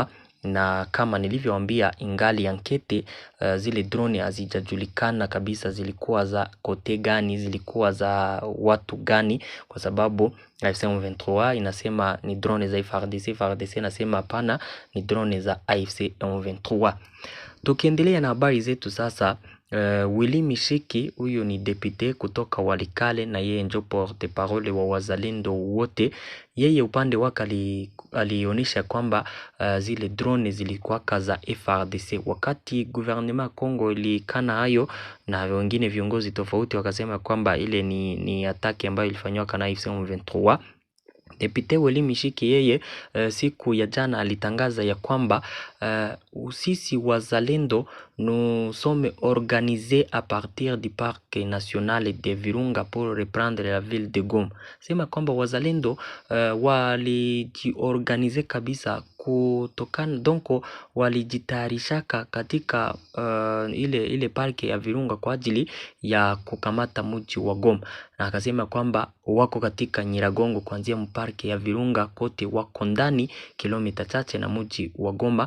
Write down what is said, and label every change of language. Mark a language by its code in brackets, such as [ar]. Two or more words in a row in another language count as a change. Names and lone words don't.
[sw] Na kama nilivyowaambia, ingali ankete, zile drone hazijajulikana kabisa zilikuwa za kote gani, zilikuwa za watu gani, kwa sababu AFC M23 inasema ni drone za FARDC, FARDC inasema hapana, ni drone za AFC M23. Tukiendelea na habari zetu sasa, Willy Mishiki, huyo ni depute kutoka Walikale na yeye ndio [fr] porte parole [sw] wa wazalendo wote. Yeye upande wake alionyesha kwamba zile drone zilikuwa za FARDC. Wakati gouvernement Kongo ilikana hayo, na wengine viongozi tofauti wakasema kwamba ile ni ataki ambayo ilifanywa na AFC M23. Depute Willy Mishiki yeye siku ya jana alitangaza ya kwamba sisi wazalendo [fr] nous sommes organisés à partir du parc national de Virunga pour reprendre la ville de Goma. [sw] Sema kwamba wazalendo walijiorganize kabisa kutokana, donc walijitayarishaka katika ile park ya Virunga kwa ajili ya kukamata mji wa Goma. Na akasema kwamba wako katika Nyiragongo kuanzia mparke ya Virunga kote, wako ndani kilomita chache na mji wa Goma.